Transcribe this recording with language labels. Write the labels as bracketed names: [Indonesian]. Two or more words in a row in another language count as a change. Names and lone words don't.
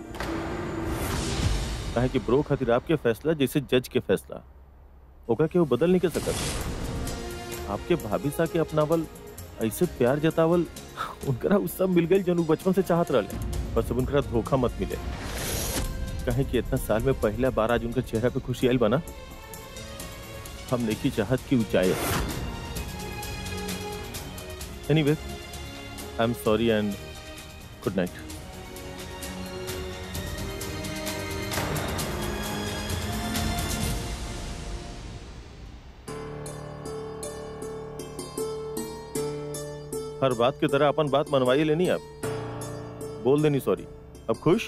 [Bhojpuri] काहे कि ब्रो खातिर आपके फैसला जैसे जज के फैसला ओकरा के वो बदल नहीं कर सकत। आपके भाभी सा के अपनावल, ऐसे प्यार जतावल, उनकरा उस सब मिल गई जो बचपन से चाहत रहे। बस अब उनकरा धोखा मत मिले। काहे कि इतना साल में पहला बार आज उनका चेहरा पे खुशी आयल बना। हम नहीं चाहत की ऊंचाई। [English] anyway I am sorry and good night. [Bhojpuri] हर बात की तरह अपन बात मनवाई लेनी। आप बोल देनी सॉरी। अब खुश?